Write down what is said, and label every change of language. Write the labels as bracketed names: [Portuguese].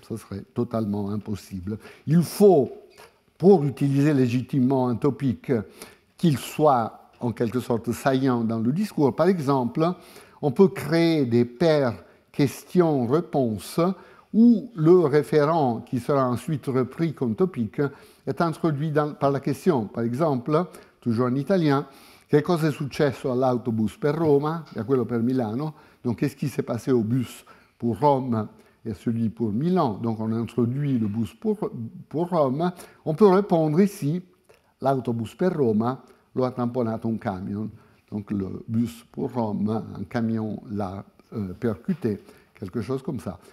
[French] Ça serait totalement impossible. Il faut, pour utiliser légitimement un topic, qu'il soit en quelque sorte saillant dans le discours. Par exemple, on peut créer des paires questions-réponses où le référent, qui sera ensuite repris comme topic, est introduit par la question. Par exemple, toujours en italien, [Italian] che cosa è successo all'autobus per Roma, et à quello per Milano. [French] Donc, qu'est-ce qui s'est passé au bus pour Rome et celui pour Milan? Donc, on introduit le bus pour Rome. On peut répondre ici, [Italian] l'autobus per Roma lo ha tamponato un camion. [French] Donc, le bus pour Rome, un camion l'a percuté, quelque chose comme ça.